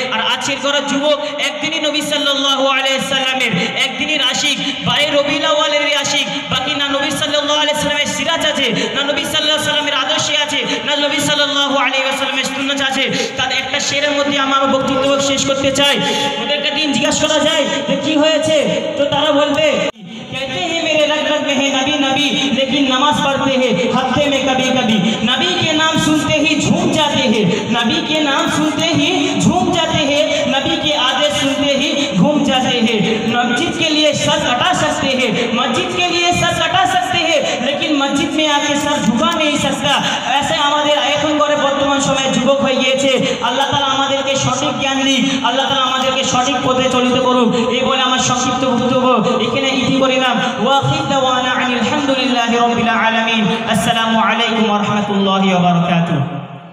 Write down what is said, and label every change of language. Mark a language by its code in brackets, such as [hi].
[bn] আর আজকের করা যুবক একদিনই নবী সাল্লাল্লাহু আলাইহি ওয়াসাল্লামের একদিনই আশিক, বাই রবিউল আউয়ালের আশিক, বাকি না নবী সাল্লাল্লাহু আলাইহি ওয়াসাল্লামের সিরাজ আছে, না নবী সাল্লাল্লাহু আলাইহি ওয়াসাল্লামের আদর্শে আছে, না নবী সাল্লাল্লাহু আলাইহি ওয়াসাল্লামের সুন্নাত আছে। তার একটা শেরের মধ্যে আমার বক্তব্য শেষ করতে চাই। ওদেরকে দিন জিজ্ঞাসা করা যায় যে কি হয়েছে, তো তারা বলবে, [hi] कहते हैं मेरे रग रग में है नबी नबी, लेकिन नमाज पढ़ते हैं हफ्ते में कभी कभी, नबी के नाम सुनते ही झूम जाते हैं, नबी के नाम सुनते ही झूम जाते हैं, नबी के आदेश सुनते ही घूम जाते हैं। मस्जिद के लिए सर कटा सकते हैं, मस्जिद के लिए सर कटा सकते हैं, लेकिन मस्जिद में आके सर झुका नहीं सकता। [bn] ऐसे আমাদের এখন করে বর্তমান সময়ে যুবক হয়ে গিয়েছে। আল্লাহ তাআলা আমাদেরকে সঠিক জ্ঞান দিক, আল্লাহ তাআলা আমাদেরকে সঠিক পথে চালিত করুন। এই বলে আমার সংক্ষিপ্ত বক্তব্য এখানে ইতি করিলাম। ওয়াখির দাওয়ানা আনিল হামদুলিল্লাহি রাব্বিল আলামিন। আসসালামু আলাইকুম ওয়া রাহমাতুল্লাহি ওয়া বারাকাতুহু।